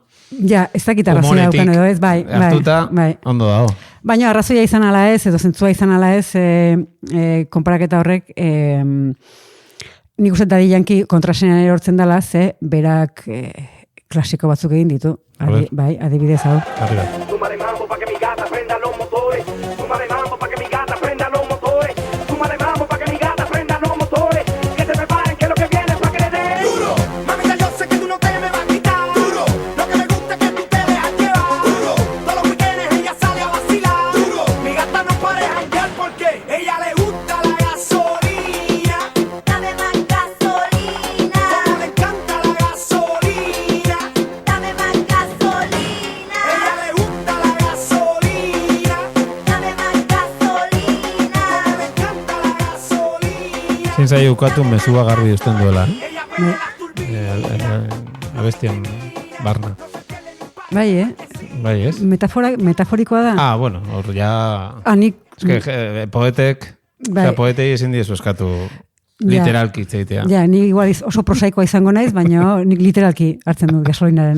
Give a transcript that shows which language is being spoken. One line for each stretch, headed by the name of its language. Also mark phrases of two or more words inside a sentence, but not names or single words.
Basque: Ja, ez dakit arrazoia daukan edo ez, bai. Hartuta, ondo dago. Baina arrazoia izan ala ez, edo zentzua izan ala ez, konparaketa horrek, nik uste Daddy Yankee kontrasenean erortzen dela, ze berak klasiko batzuk egin ditu. Bai, adibidez hau.
Spanish: Arriba. Súmale mambo pa' que mi gata prenda los motores. Súmale mambo pa' que mi gata prenda los motores. Súmale mambo pa' que mi gata prenda los motores. Que se preparen que lo que viene es pa' que le den. Duro, mamita, yo sé que tú no te me vas a quitar. Duro, lo que me gusta es que tú te dejas llevar. Duro, todos los weekends ella sale a vacilar. Duro, mi gata no para de janguear porque ella le gusta la gasolina. Dame más gasolina. Como le encanta la gasolina. Dame más gasolina. Ella le gusta la gasolina. Dame más gasolina. Como le encanta la gasolina.
Basque: Zin zai ukatu mezua garbi usten duela.
Spanish: Ella prende las turbinas.
Basque: Abestien barna. Bai, Bai, ez? Metaforikoa da. Bueno, hor ja... Nik... Poetek, Bai. poetei ezin diezu eskatu literalki itzeitea. Ja, ni igual oso prosaikoa izango naiz, baina nik literalki hartzen dut gasolinarena.